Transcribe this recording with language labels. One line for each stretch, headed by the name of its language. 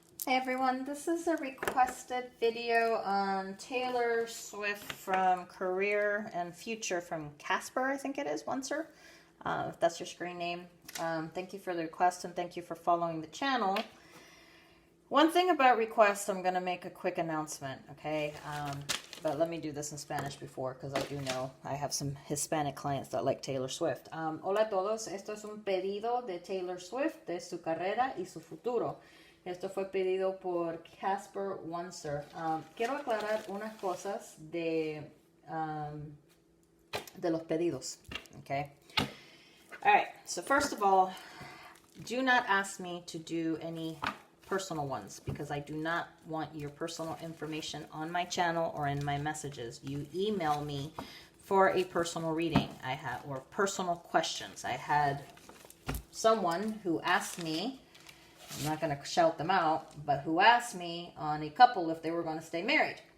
English: Hey everyone, this is a requested video on Taylor Swift from Career and Future from Casper, I think it is, Oncer, if that's your screen name. Thank you for the request and thank you for following the channel. One thing about requests, I'm going to make a quick announcement, okay? But let me do this in Spanish before, because I do know I have some Hispanic clients that like Taylor Swift.
Spanish: Hola a todos, esto es un pedido de Taylor Swift, de su carrera y su futuro. Esto fue pedido por Casper Oncer. Quiero aclarar unas cosas de los pedidos, okay?
English: All right, so first of all, do not ask me to do any personal ones because I do not want your personal information on my channel or in my messages. You email me for a personal reading or personal questions. I had someone who asked me, I'm not going to shout them out, but who asked me on a couple if they were going to stay married.